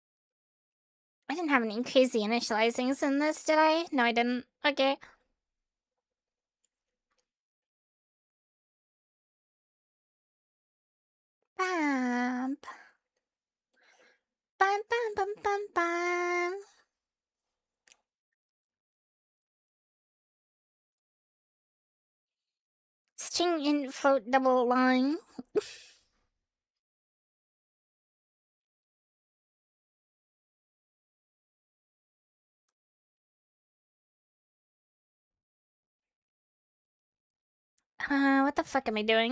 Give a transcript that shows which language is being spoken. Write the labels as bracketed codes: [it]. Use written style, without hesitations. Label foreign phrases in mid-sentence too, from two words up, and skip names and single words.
[en] I didn't have any crazy initializings in this, did I? No, I didn't. Okay. Bam. Bam, bam, bam, bam, bam. String in float double line. What the fuck am I doing?